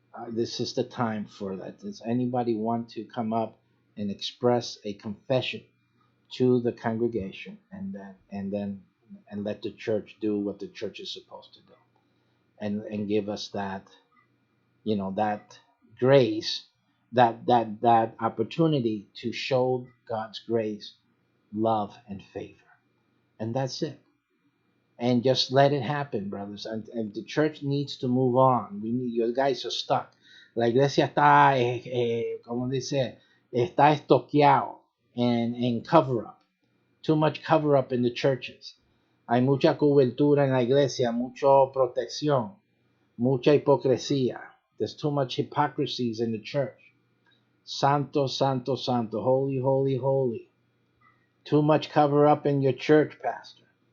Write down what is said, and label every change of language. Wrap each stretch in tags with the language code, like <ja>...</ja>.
<en>This is the time for that. Does anybody want to come up and express a confession to the congregation, and let the church do what the church is supposed to do, and give us that grace, that opportunity to show God's grace, love, and favor, and that's it. And just let it happen, brothers. And the church needs to move on. You guys are stuck.</en> <es>La iglesia está, como dice, está estoqueado en cover up.</es> <en>Too much cover up in the churches.</en> <es>Hay mucha cobertura en la iglesia, mucha protección, mucha hipocresía.</es> <en>There's too much hypocrisies in the church.</en> <es>Santo, santo, santo.</es> <en>Holy, holy, holy. Too much cover up in your church, pastor.</en>